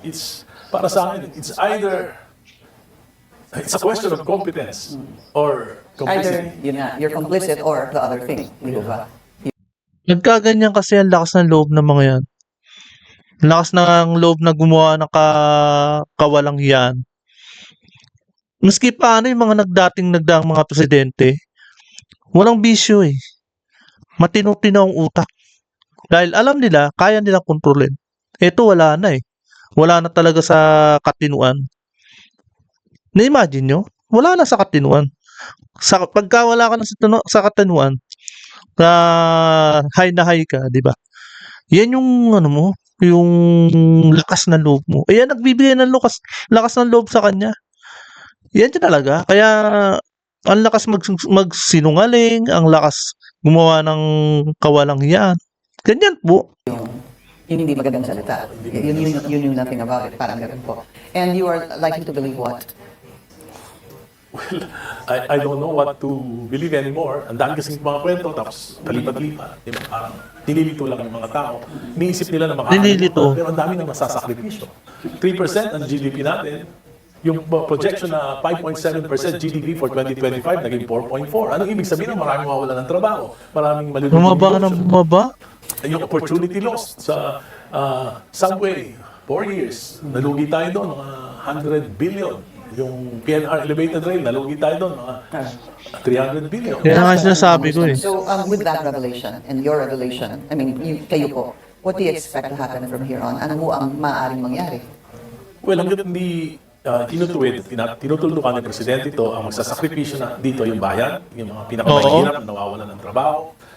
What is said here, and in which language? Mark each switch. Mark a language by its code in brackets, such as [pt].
[en] it's, [tl] para sa akin, [en] it's either, it's a question of competence or Either complicity. [tl] yun nga, [en] you're complicit or the other thing. [tl] Di ba? Nagkaganyan kasi ang lakas ng loob ng mga yan. Ang lakas ng loob na gumawa ng kawalang yan. Maski paano yung mga nagdaang mga presidente, walang bisyo eh. Matino-tino ang utak. Dahil alam nila, kaya nilang kontrolin. Ito wala na eh. Wala na talaga sa katinuan. Na-imagine nyo? Wala na sa katinuan. Pagka wala ka na sa katinuan, na high ka, di ba? Yan yung ano mo, yung lakas ng loob mo. Ayan, nagbibigay ng lakas ng loob sa kanya. Yan siya talaga. Kaya, ang lakas magsinungaling, ang lakas gumawa ng kawalang yan. Ganyan po. Yun hindi magandang salita. [en] You knew nothing about it. [tl] Parang ganun po. [en] And you are likely to believe what? I don't know what to believe anymore. [tl] Ang dami kasing mga kwento, tapos palipat-lipat. Di ba? Parang nililito lang yung mga tao. Iniisip nila na Nililito. pero ang dami na masasakripisyo. 3% ang GDP natin. Yung projection na 5.7% GDP for 2025 naging 4.4. Anong ibig sabihin? Maraming mawawala ng trabaho. Maraming malulungkot. Bumaba ka ng bumaba. Yung opportunity lost sa subway, 4 years, nalugi tayo doon, mga 100 billion. Yung PNR elevated rail, nalugi tayo doon, mga 300 billion. Kaya nga sinasabi ko eh. [en] So, with that revelation and your revelation, I mean, [tl] kayo po, [en] what do you expect to happen from here on? [tl] Ano mo ang maaaring mangyari? Well, hanggang hindi tinutuwid, tinutuldukan ng Presidente ito, ang magsasakripisyo na dito yung bayan, yung mga pinakamahirap na nawawalan ng trabaho.